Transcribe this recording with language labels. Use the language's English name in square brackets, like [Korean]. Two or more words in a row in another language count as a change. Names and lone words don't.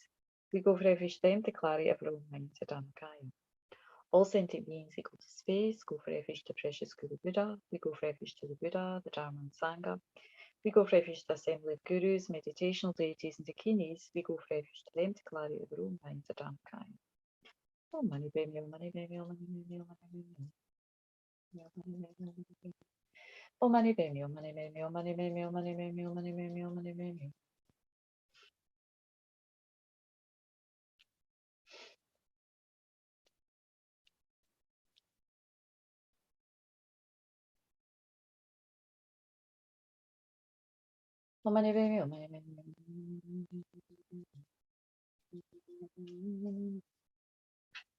[English] We go for refuge to the empty clarity of our own minds, the Dharmakaya. All sentient beings equal to space, go for refuge to precious Guru Buddha. We go for refuge to the Buddha, the Dharma and Sangha. We go for refuge to the assembly of gurus, meditational deities, and dakinis. We go for refuge to them to clarity of our own minds, the Dharmakaya. Oh, money, baby, oh, money, baby, oh, money, baby, oh, money, baby. Oh, money, baby, oh, money, baby, oh, money, baby, oh, money, baby, oh, money, baby, oh, money, baby. Oh, money, baby, oh, money, baby.